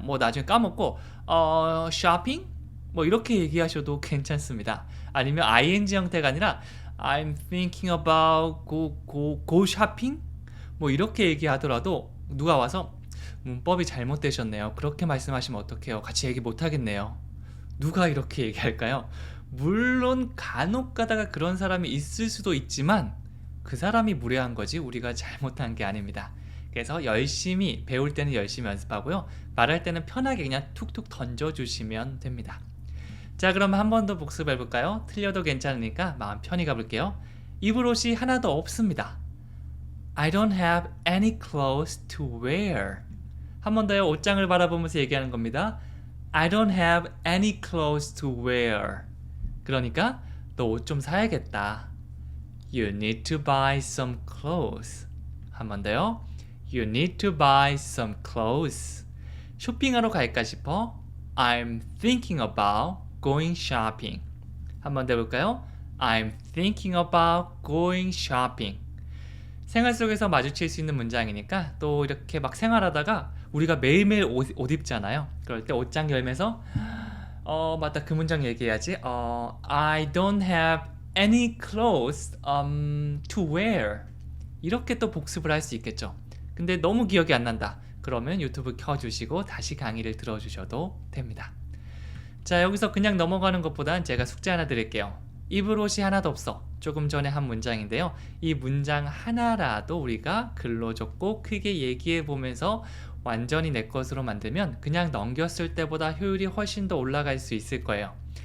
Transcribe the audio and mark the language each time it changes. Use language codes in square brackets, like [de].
[ko] 뭐 나중에 까먹고 shopping? 뭐 이렇게 얘기하셔도 괜찮습니다. 아니면 ing 형태가 아니라 [en] I'm thinking about go shopping? [ko] 뭐 이렇게 얘기하더라도 누가 와서 문법이 잘못되셨네요. 그렇게 말씀하시면 어떡해요? 같이 얘기 못 하겠네요. 누가 이렇게 얘기할까요? 물론 간혹 가다가 그런 사람이 있을 수도 있지만 그 사람이 무례한 거지 우리가 잘못한 게 아닙니다. 그래서 열심히 배울 때는 열심히 연습하고요. 말할 때는 편하게 그냥 툭툭 던져주시면 됩니다. 자, 그럼 한 번 더 복습해 볼까요? 틀려도 괜찮으니까 마음 편히 가볼게요. 입을 옷이 하나도 없습니다. [en] I don't have any clothes to wear. [ko] 한 번 더요. 옷장을 바라보면서 얘기하는 겁니다. [en] I don't have any clothes to wear. [ko] 그러니까 너 옷 좀 사야겠다. [en] You need to buy some clothes. [ko] 한 번 더요. [en] You need to buy some clothes. [ko] 쇼핑하러 갈까 싶어? [en] I'm thinking about going shopping. [ko] 한 번 더 해볼까요? [en] I'm thinking about going shopping. [ko] 생활 속에서 마주칠 수 있는 문장이니까 또 이렇게 막 생활하다가 우리가 매일매일 옷 입잖아요. 그럴 때 옷장 열면서 맞다, 그 문장 얘기해야지. [en] I don't have any clothes to wear. [ko] 이렇게 또 복습을 할 수 있겠죠. 근데 너무 기억이 안 난다. 그러면 유튜브 켜주시고 다시 강의를 들어주셔도 됩니다. 자, 여기서 그냥 넘어가는 것보단 제가 숙제 하나 드릴게요. 입을 옷이 하나도 없어. 조금 전에 한 문장인데요. 이 문장 하나라도 우리가 글로 적고 크게 얘기해 보면서 완전히 내 것으로 만들면 그냥 넘겼을 때보다 효율이 훨씬 더 올라갈 수 있을 거예요.